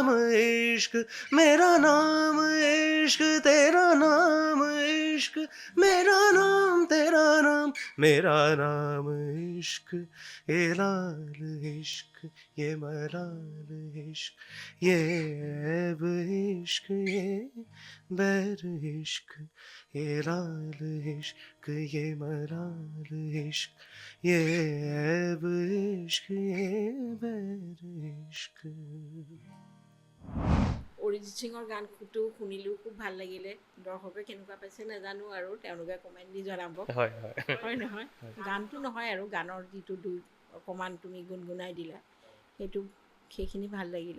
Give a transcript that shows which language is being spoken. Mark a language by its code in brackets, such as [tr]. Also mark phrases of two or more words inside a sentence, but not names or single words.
[hi] इश्क मेरा नाम इश्क तेरा नाम इश्क मेरा नाम तेरा नाम मेरा नाम इश्क ये लाल इश्क ये मलाल इश्क ये ऐब इश्क ये बैर इश्क ये लाल इश्क ये मलाल इश्क ये ऐब इश्क ये बैर इश्क [as] অৰিজিত সিঙৰ গানটো শুনিলোঁ, খুব ভাল লাগিলে। দৰ্শকে কেনেকুৱা পাইছে নাজানো আৰু তেওঁলোকে কমেণ্ট দি জনাব। হয় হয় হয় নহয়? গানটো নহয় আৰু গানৰ যিটো অকণমান তুমি গুণগুণাই দিলা সেইখিনি ভাল লাগিলে।